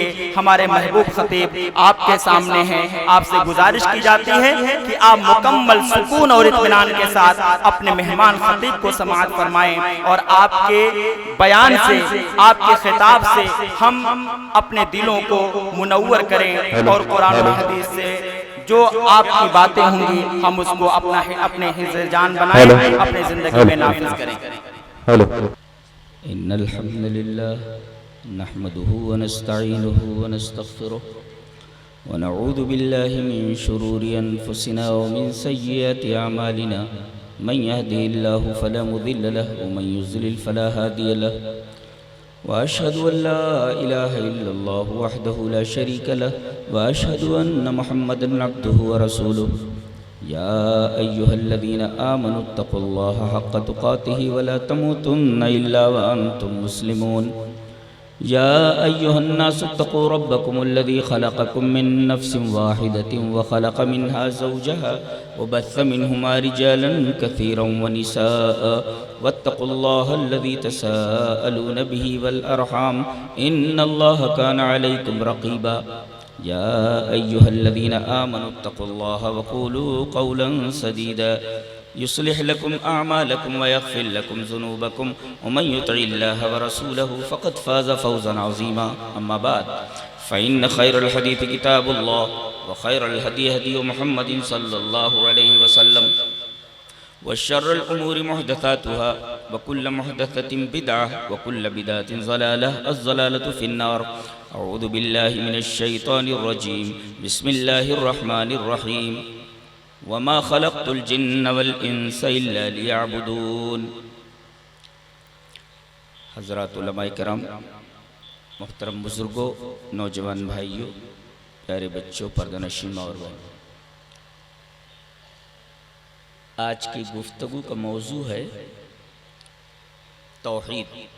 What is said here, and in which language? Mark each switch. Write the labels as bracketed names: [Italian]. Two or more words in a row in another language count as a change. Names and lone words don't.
[Hindi] हमारे महबूब खतीब आपके सामने हैं, आपसे गुजारिश की जाती है कि आप मुकम्मल सुकून और इत्मीनान के साथ अपने मेहमान खतीब को समाअत फरमाएं और आपके बयान से, आपके खिताब से हम अपने दिलों को मुनव्वर करें और कुरान और हदीस से जो आपकी बातें होंगी हम उसको अपने हिज़्ज़े जान बनाएं, अपने ज़िंदगी में नाफिज़ करें। [Arabic] إن الحمد لله نحمده ونستعينه ونستغفره ونعوذ بالله من شرور أنفسنا ومن سيئات أعمالنا من يهده الله فلا مضل له ومن يضلل فلا هادي له وأشهد أن لا إله إلا الله وحده لا شريك له وأشهد أن محمدا عبده ورسوله يا أيها الذين آمنوا اتقوا الله حق تقاته ولا تموتن إلا وأنتم مسلمون يا أيها الناس اتقوا ربكم الذي خلقكم من نفس واحدة وخلق منها زوجها وبث منهما رجالا كثيرا ونساء واتقوا الله الذي تساءلون به والأرحام إن الله كان عليكم رقيبا يا أيها الذين آمنوا اتقوا الله وقولوا قولا سديدا يصلح لكم أعمالكم ويغفر لكم ذنوبكم ومن يطع الله ورسوله فقد فاز فوزا عظيما. أما بعد فإن خير الحديث كتاب الله وخير الهدي هدي محمد صلى الله عليه وسلم وشر الأمور محدثاتها وكل محدثة بدعة وكل بدعة ضلالة الضلالة في النار. أعوذ بالله من الشيطان الرجيم بسم الله الرحمن الرحيم. وما خلقت الجن والإنس إلا ليعبدون. [Hindi] हज़रात उलमाए किराम, मुहतरम बुज़ुर्गों, नौजवान भाइयों, प्यारे बच्चों, पर्दानशीन और बहनों, आज की गुफ्तगू का मौजू है तौहीद।